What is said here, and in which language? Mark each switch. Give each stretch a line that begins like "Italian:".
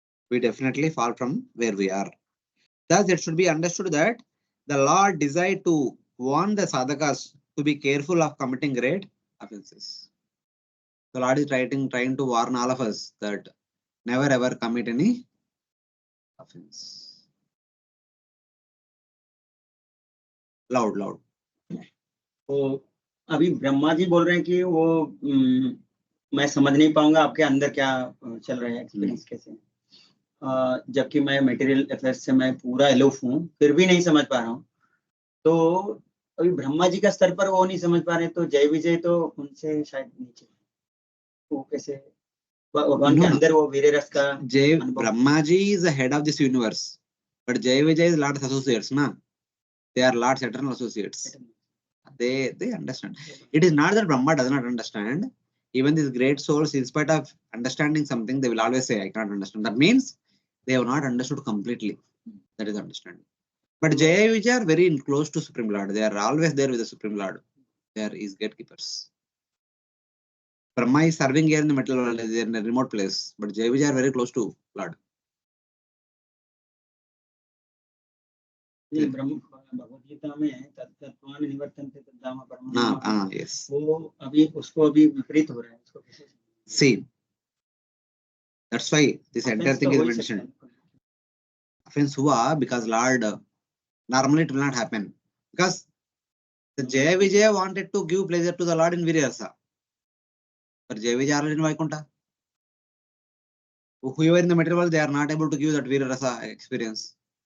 English: We definitely fall from where we are. Thus, it should be understood that the Lord desired to warn the sadhakas to be careful of committing great offenses. The Lord is trying to warn all of us that never ever commit any offense. Loud, loud.
Hindi: तो अभी ब्रह्मा जी बोल रहे हैं कि वो मैं समझ नहीं पाऊंगा आपके अंदर क्या चल रहा है, एक्सपीरियंस कैसे है। जबकि मैं मटेरियल अफेयर्स से मैं पूरा एलोफ हूँ, फिर भी नहीं समझ पा रहा हूँ। तो अभी ब्रह्मा जी का स्तर पर वो नहीं समझ पा रहे, तो जय विजय तो उनसे शायद नीचे, वो कैसे भगवान के अंदर वो वीर रस का
English: Jay Brahma ji is the head of this universe, but Jaya-Vijaya is Lord's associates, na? They are Lord's eternal associates. They understand. It is not that Brahma does not understand. Even these great souls, in spite of understanding something, they will always say, I can't understand. That means they have not understood completely. That is understanding. But Jaya-Vijaya are very close to Supreme Lord. They are always there with the Supreme Lord. They are his gatekeepers. Brahma is serving here in the material world, they are in a remote place, but Jaya-Vijaya are very close to Lord.
Hindi: Bhagavad Gita में तत्त्वान निवर्तन्ते तद्धाम परमं,
English: yes.
Hindi: वो अभी उसको अभी विपरीत हो रहा है, उसको कैसे?
English: See, that's why this entire thing is mentioned. Offense hua because Lord, normally it will not happen. Because the Jaya-Vijaya wanted to give pleasure to the Lord in Virasa. But Jaya-Vijaya are in Vaikuntha. Whoever in the material world, they are not able to give that Virasa experience.